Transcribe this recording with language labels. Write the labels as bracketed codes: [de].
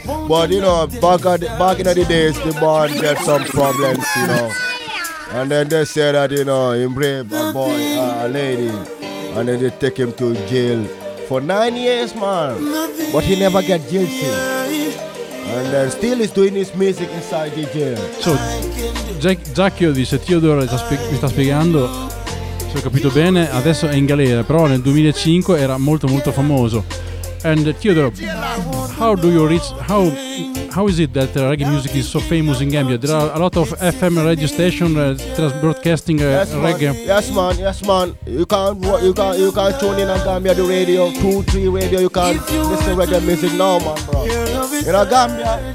[en] Yeah, but you know, back in the days, the band had some problems, you know. And then they said that, you know, he raped a boy, a lady, and then they take him to jail. For 9 years, man, but he never get guilty, and still is doing his music inside the jail. [it] So, Jackio dice, Teodoro mi sta spiegando, se ho capito bene, adesso è in galera, però nel 2005 era molto molto famoso. [en] And Teodoro, how do you reach, how is it that reggae music is so famous in Gambia? There are a lot of FM radio stations broadcasting reggae. Yes man. You can tune in on Gambia the radio, 2-3 radio. You can listen reggae music now, man, bro. You know Gambia.